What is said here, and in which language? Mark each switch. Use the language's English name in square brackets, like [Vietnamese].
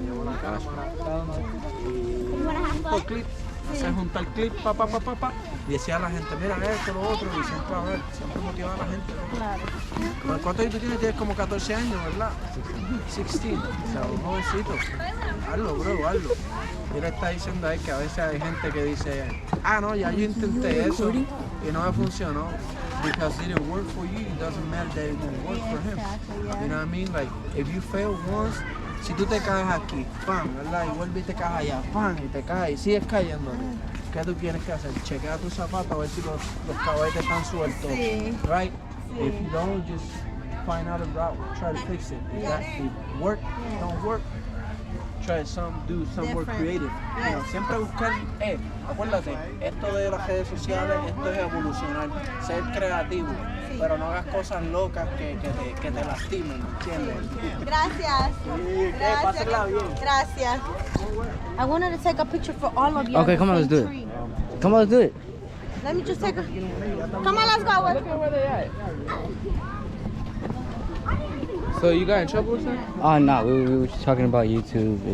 [Spanish] Llevo la cámara, y por clip, hacer juntar clip, y decía a la gente, mira esto, lo otro, y siempre motivaba a la gente. Claro. ¿Cuántos años tú tienes? Tienes como 14 años, ¿verdad? 16, o sea, un jovencito. Hazlo, bro, hazlo. Y él está diciendo ahí que a veces hay gente que dice, no, ya yo intenté eso y no me funcionó. [English] Because it didn't work for you, it doesn't matter that it won't work for him. You know what I mean? Like, if you fail once, [Spanish] si tú te caes aquí, ¡pam!, ¿verdad? Y vuelves y te caes allá, ¡pam!, y te caes y sigues cayendo. ¿Qué tú tienes que hacer? Chequea tus zapatos a ver si los caballetes están sueltos. Sí. [English] Right? If you don't, just find out a route, try to fix it. If that work, don't work, try do some more creative. [Spanish] You know, siempre buscar, acuérdate, esto de las redes sociales, esto es evolucionar, ser creativo, pero no hagas cosas locas que te lastimen, ¿entiendes? Gracias. Pásenla bien. Gracias. [English] I wanted to take a picture for all of you. Okay, come on, let's do it. Come on, let's do it. Let me just take a... Come on, let's go. Where they at? So you got in trouble or something? No, we were just talking about YouTube.